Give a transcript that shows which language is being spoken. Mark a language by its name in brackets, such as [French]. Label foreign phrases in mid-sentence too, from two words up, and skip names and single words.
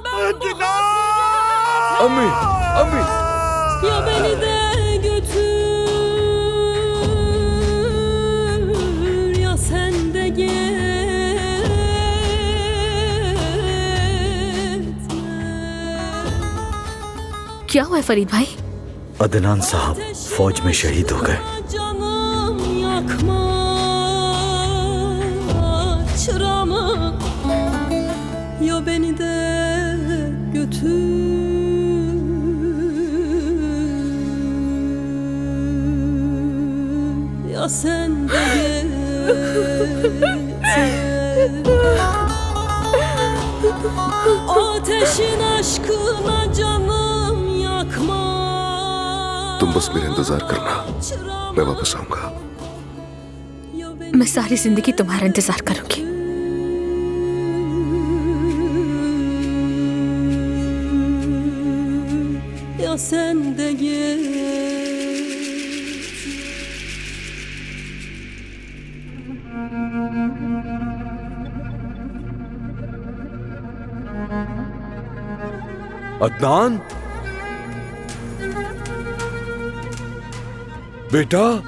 [Hindi] अम्मी, अम्मी। [Turkish] Ya beni de götür ya sen de gitme. [Hindi] क्या हुआ है फरीद भाई? अदनान साहब फौज में शहीद हो गए। [Turkish] Canım yakma çıramı ya beni de götür ya sen de gitme. Ateşin aşkına canım yakma. [Hindi] तुम बस मेरा इंतजार करना, मैं वापस आऊंगा। मैं सारी जिंदगी तुम्हारा इंतजार करूंगी। [Turkish] Ya sen de git. [Hindi] अदनान, बेटा।